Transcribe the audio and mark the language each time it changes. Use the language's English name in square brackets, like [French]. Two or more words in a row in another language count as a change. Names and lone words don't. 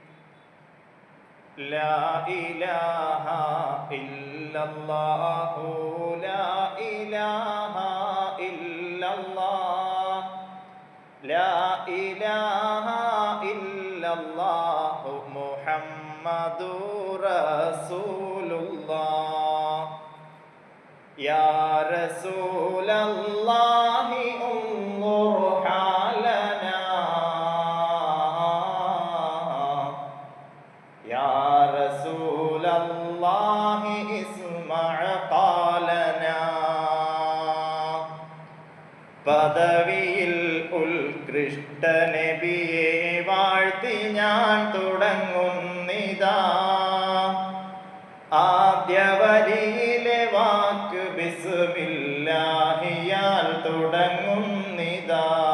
[Arabic] لا إله إلا الله لا إله إلا الله لا إله إلا الله محمد رسول الله يا رسول الله انظر حالنا يا رسول الله اسمع قالنا [Malayalam] പദവിയിൽ ഉത്കൃഷ്ട നബിയെ വാഴ്ത്തി ഞാൻ തുടങ്ങുന്നിതാ ആദ്യ വരിയിലെ വാക്ക് ബിസ്മില്ലാഹിയാൽ തുടങ്ങുന്നിതാ